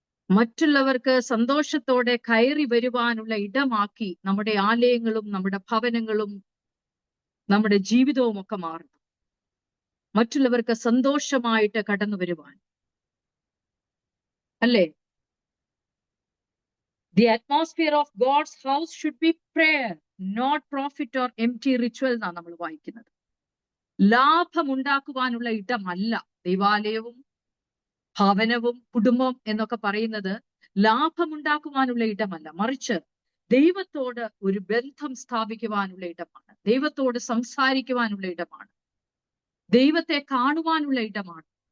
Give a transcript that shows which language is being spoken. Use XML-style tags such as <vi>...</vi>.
<ml>മറ്റുള്ളവർക്ക് സന്തോഷത്തോടെ കയറി വരുവാനുള്ള ഇടമാക്കി നമ്മുടെ ആലയങ്ങളും നമ്മുടെ ഭവനങ്ങളും നമ്മുടെ ജീവിതവും ഒക്കെ മാറണം. മറ്റുള്ളവർക്ക് സന്തോഷമായിട്ട് കടന്നു വരുവാൻ, അല്ലേ?</ml> <en>The atmosphere of God's house should be prayer, not profit or empty ritual</en> <ml>എന്നാണ് നമ്മൾ വായിക്കുന്നത്. ലാഭമുണ്ടാക്കുവാനുള്ള ഇടമല്ല ദൈവാലയവും ഭവനവും കുടുംബം എന്നൊക്കെ പറയുന്നത്. ലാഭമുണ്ടാക്കുവാനുള്ള ഇടമല്ല, മറിച്ച് ദൈവത്തോട് ഒരു ബന്ധം സ്ഥാപിക്കുവാനുള്ള ഇടമാണ്, ദൈവത്തോട് സംസാരിക്കുവാനുള്ള ഇടമാണ്, ദൈവത്തെ കാണുവാനുള്ള ഇടമാണ്.</ml>